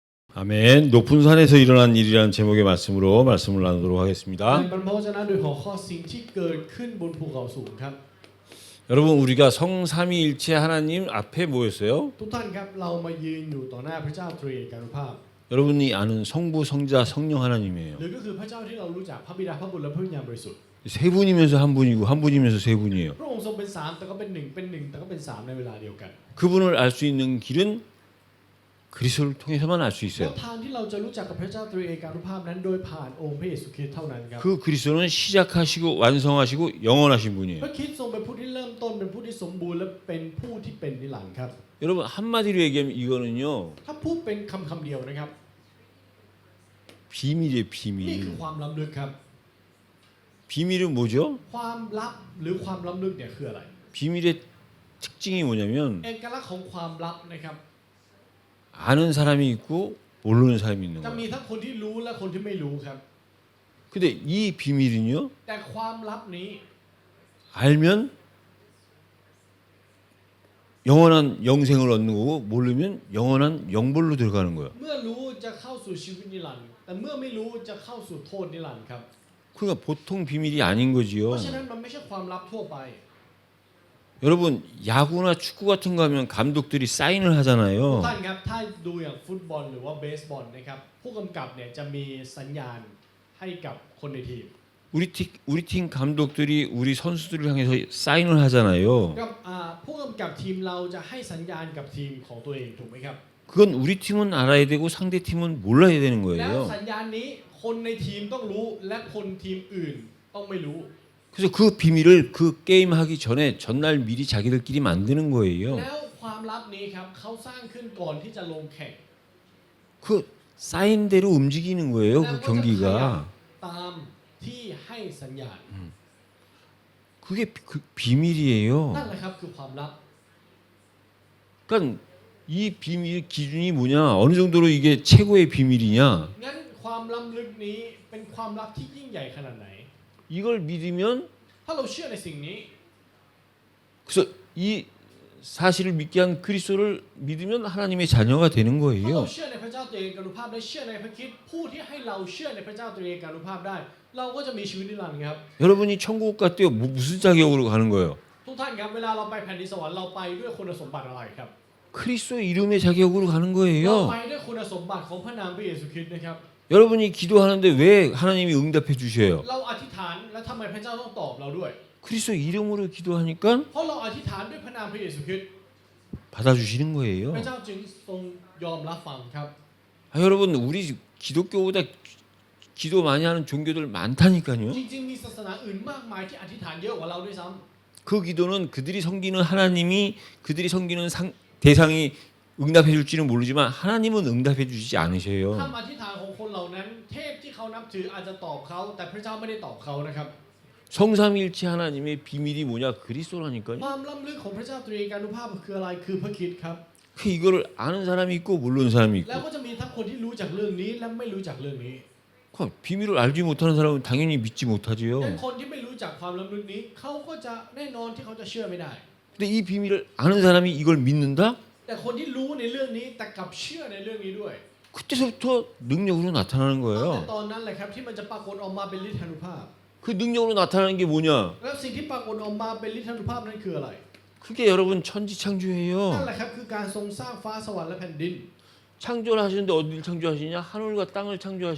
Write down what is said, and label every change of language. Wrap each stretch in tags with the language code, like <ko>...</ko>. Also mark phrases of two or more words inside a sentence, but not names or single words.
<ko>아멘. 높은 산에서 일어난 일이라는 제목의 말씀으로 말씀을 나누도록 하겠습니다.</ko> <th>บรรพชนะโดยหัวข้อสิ่งที่เกิดขึ้นบนภูเขาสูงครับ</th> <ko>여러분 우리가 성삼위일체 하나님 앞에 모였어요.</ko> <th>ทุกท่านครับเรามายืนอยู่ต่อหน้าพระเจ้าตรีเอกานุภาพ</th> <ko>여러분이 아는 성부, 성자, 성령 하나님이에요.</ko> <th>หรือก็คือพระเจ้าที่เรารู้จักพระบิดาพระบุตรและพระวิญญาณบริสุทธิ์</th> <ko>세 분이면서 한 분이고 한 분이면서 세 분이에요.</ko> <th>พระองค์ทรงเป็นสามแต่ก็เป็นหนึ่งเป็นหนึ่งแต่ก็เป็นสามในเวลาเดียวกัน</th> <ko>그분을 알 수 있는 길은 그리스도를 통해서만 알 수</ko> <th>แล้ว</th> <ko>있어요.</ko> <th>ทางที่เราจะรู้จักกับพระเจ้าตรีเอกานุภาพนั้นโดยผ่านองค์พระเยซูคริสต์เท่านั้นครับ</th> <ko>그 그리스도는 시작하시고 완성하시고 영원하신</ko> <th>พ</th> <ko>분이에요.</ko> <th>ระคริสต์ทรงเป็นผู้ที่เริ่มต้นเป็นผู้ที่สมบูรณ์และเป็นผู้ที่เป็นนิรันดร์ครับ</th> <ko>여러분 한마디로 얘기하면 이거는요</ko> <th>ถ้าพูดเป็นคำเดียวนะครับ</th> <ko>비밀이에요.</ko> <th>นี่</th> <ko>비밀.</ko> <th>คือความล้ำลึกครับ</th> <ko>비밀은 뭐죠?</ko> <th>ความลับหรือความล้ำลึกเนี่ยคืออะไร</th> <ko>비밀의 특징이 뭐냐면</ko> <th>เอกลักษณ์ของความลับนะครับ</th> <ko>아는 사람이 있고 모르는 사람이 있는</ko> <th>จะมี</th> <ko>거예요.</ko> <th>ทั้งคนที่รู้และคนที่ไม่รู้ครับ</th> <ko>근데 이 비밀은요</ko> <th>แต่ความลับนี้</th> <ko>알면 영원한 영생을 얻는 거고 모르면 영원한 영벌로 들어가는 거예요.</ko> <th>เมื่อรู้จะเข้าสู่ชีวิตนิรันดร์แต่เมื่อไม่รู้จะเข้าสู่โทษนิรันดร์ครับ</th> <ko>그러니까 보통 비밀이 아닌</ko> <th>เพ</th> <ko>거지요.</ko> <th>ราะฉะนั้นมันไม่ใช่ความลับทั่วไป</th> <ko>여러분 야구나 축구 같은 거 하면 감독들이 사인을</ko> <th>ทุก</th> <ko>하잖아요.</ko> <th>ท่านครับถ้าดูอย่างฟุตบอลหรือว่าเบสบอลนะครับผู้กำกับเนี่ยจะมีสัญญาณให้กับคนในทีม</th> <ko>우리 팀 감독들이 우리 선수들을 향해서 사인을 하잖아요.</ko> <th>กับผู้กำกับทีมเราจะให้สัญญาณกับทีมของตัวเองถูกไหมครับ</th> <ko>그건 우리 팀은 알아야 되고 상대 팀은 몰라야 되는</ko> <th>แล้ว</th> <ko>거예요.</ko> <th>สัญญาณนี้คนในทีมต้องรู้และคนทีมอื่นต้องไม่รู้</th> <ko>그래서 그 비밀을 그 게임 하기 전에 전날 미리 자기들끼리 만드는 거예요.</ko> <th>แล้วความลับนี้ครับเขาสร้างขึ้นก่อนที่จะลงแข่ง</th> <ko>그 사인대로 움직이는 거예요.</ko> <th>แล้ว</th> <ko>그</ko> <th>ก็จะขยับ</th> <ko>경기가.</ko> <th>ตามที่ให้สัญญาณ</th> <ko>그게 그 비밀이에요.</ko> <th>นั่นแหละครับคือความลับ</th> <ko>그러니까 이 비밀 기준이 뭐냐? 어느 정도로 이게 최고의 비밀이냐?</ko> <th>งั้นความล้ำลึกนี้เป็นความลับที่ยิ่งใหญ่ขนาดไหน</th> <ko>이걸 믿으면</ko> <th>ถ้าเราเชื่อในสิ่งนี้</th> <ko>그래서 이 사실을 믿게 한 그리스도를 믿으면 하나님의 자녀가 되는</ko> <th>ถ้าเรา</th> <ko>거예요.</ko> <th>เชื่อในพระเจ้าตรีเอกานุภาพและเชื่อในพระคริสต์ผู้ที่ให้เราเชื่อในพระเจ้าตรีเอกานุภาพได้ เราก็จะมีชีวิตนิรันดร์ครับ</th> <ko>여러분이 천국 갔대요. 무슨 자격으로 가는 거예요?</ko> <th>ทุกท่านครับเวลาเราไปแผ่นดินสวรรค์เราไปด้วยคุณสมบัติอะไรครับ</th> <ko>그리스도 이름의 자격으로 가는</ko> <th>เรา</th> <ko>거예요.</ko> <th>ไปด้วยคุณสมบัติของพระนามพระเยซูคริสต์นะครับ</th> <ko>여러분이 기도하는데 왜 하나님이 응답해 주셔요?</ko> <th>เราอธิษฐานแล้วทำไมพระเจ้าต้องตอบเราด้วย</th> <ko>그리스도 이름으로 기도하니까</ko> <th>เพราะเราอธิษฐานด้วยพระนามพระเยซูคริสต์</th> <ko>받아주시는</ko> <th>พระ</th> <ko>거예요.</ko> <th>เจ้าจึงทรงยอมรับฟังครับ</th> <ko>여러분 우리 기독교보다 기도 많이 하는 종교들 많다니까요.</ko> <th>จริงๆมีศาสนาอื่นมากมายที่อธิษฐานเยอะกว่าเราด้วยซ้ำ</th> <ko>그 기도는 그들이 섬기는 하나님이 그들이 섬기는 대상이 응답해 줄지는 모르지만 하나님은 응답해 주시지 않으셔요.</ko> <th>คำอธิษฐานของคนเหล่านั้นเทพที่เขานับถืออาจจะตอบเขาแต่พระเจ้าไม่ได้ตอบเขานะครับ</th> <ko>성삼일체 하나님의 비밀이 뭐냐? 그리스도라니까요.</ko> <th>ความล้ำลึกของพระเจ้าตรีเอกานุภาพคืออะไรคือพระคริสต์ครับ</th> <ko>그 이거를 아는 사람이 있고 모르는 사람이</ko> <th>แล้ว</th> <ko>있고</ko> <th>ก็จะมีทั้งคนที่รู้จักเรื่องนี้และไม่รู้จักเรื่องนี้</th> <ko>그 비밀을 알지 못하는 사람은 당연히 믿지</ko> <th>แต่</th> <ko>못하지요.</ko> <th>คนที่ไม่รู้จักความล้ำลึกนี้เขาก็จะแน่นอนที่เขาจะเชื่อไม่ได้</th> <ko>근데 이 비밀을 아는 사람이 이걸 믿는다?</ko> <th>แต่คนที่รู้ในเรื่องนี้แต่กลับเชื่อในเรื่องนี้ด้วย</th> <ko>그때서부터 능력으로 나타나는</ko> <th>ตั้งแต่</th> <ko>거예요.</ko> <th>ตอนนั้นแหละครับที่มันจะปรากฏออกมาเป็นฤทธานุภาพ</th> <ko>그 능력으로 나타나는 게 뭐냐?</ko> <th>แล้วสิ่งที่ปรากฏออกมาเป็นฤทธานุภาพนั้นคืออะไร</th> <ko>그게 여러분</ko> <th>นั่น</th> <ko>천지창조예요.</ko> <th>แหละครับคือการทรงสร้างฟ้าสวรรค์และแผ่นดิน</th> <ko>창조를 하시는데 어디를 창조하시냐? 하늘과 땅을 창조하신</ko>